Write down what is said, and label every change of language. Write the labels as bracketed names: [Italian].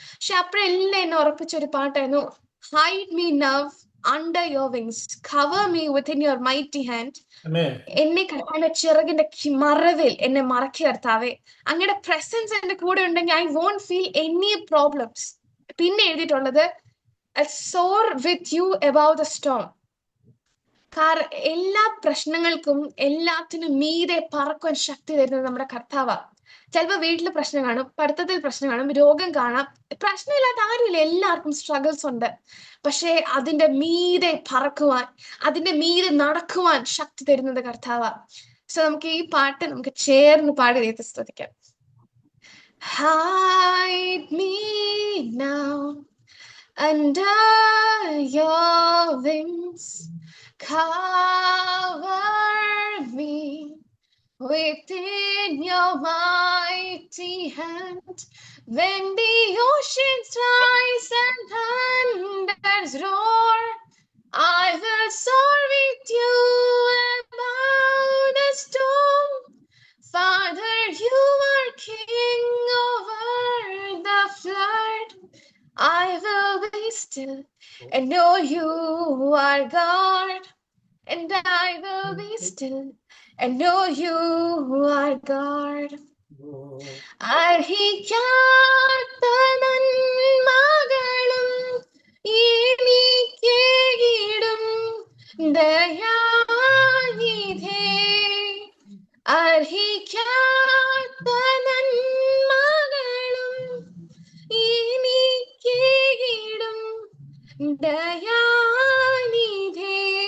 [Malayalam] പക്ഷെ അപ്പോഴെല്ലാം എന്നെ ഉറപ്പിച്ച ഒരു പാട്ടായിരുന്നു, [English] Hide me now under your wings, cover me within your mighty hand. [Malayalam] എന്നെ കർത്താവിന്റെ ചിറകിന്റെ മറവിൽ എന്നെ മറക്കി കർത്താവേ. അങ്ങയുടെ പ്രസൻസ് എന്റെ കൂടെ ഉണ്ടെങ്കിൽ [English] I won't feel any problems. [Malayalam] പിന്നെ എഴുതിയിട്ടുള്ളത് [English] soar with you above the storm. [Malayalam] എല്ലാ പ്രശ്നങ്ങൾക്കും എല്ലാത്തിനും മീതെ പറക്കുവാൻ ശക്തി തരുന്നത് നമ്മുടെ കർത്താവാ. ചിലപ്പോൾ വീട്ടിൽ പ്രശ്നം കാണും, പഠിത്തത്തിൽ പ്രശ്നം കാണും, രോഗം കാണാം. പ്രശ്നമില്ലാത്ത ആരുമില്ല, എല്ലാവർക്കും സ്ട്രഗിൾസ് ഉണ്ട്. പക്ഷെ അതിന്റെ മീതെ പറക്കുവാൻ, അതിന്റെ മീതെ നടക്കുവാൻ ശക്തി തരുന്നത് കർത്താവാ. സോ നമുക്ക് ഈ പാട്ട് നമുക്ക് ചേർന്ന് പാടി ദൈവത്തെ സ്തുതിക്കാം. [English] Hide me now under your wings, cover me within your mighty hand. When the oceans rise and thunders roar, I will soar with you above the storm. Father, you are king over the flood. I will be still and know you are God. And I will be still and know you are God. [Malayalam] അർഹിക്കാത്ത നന്മകളും എനിക്കേകിടും ദയാനിധേ. അർഹിക്കാത്ത നന്മകളും എനിക്കേകിടും ദയാനിധേ.